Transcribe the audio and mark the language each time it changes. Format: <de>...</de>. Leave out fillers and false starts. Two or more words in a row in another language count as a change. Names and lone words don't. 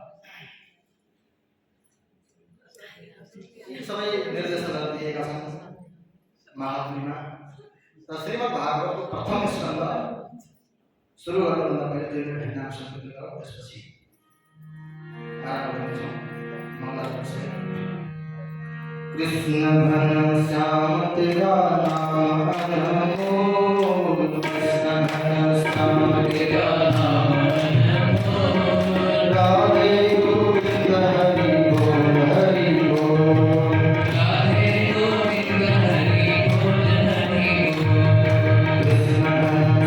<ne>यी सबै निर्देशनहरू दिएका छन् महात्म्यमा। र श्रीमद् भागवतको प्रथम स्कन्द सुरु गर्नुभन्दा पहिले 2 मिनेट नाम सम्पन्न गरौँ, त्यसपछि आरम्भ गर्छौँ। मङ्गलाचरण।</ne> <hi>कृष्ण घन श्याम तेरा नाम अनमोल, कृष्ण घन श्याम तेरा नाम अनमोल, राधे गोविंद हरि बोल हरि बोल, राधे गोविंद हरि बोल हरि बोल, कृष्ण घन</hi>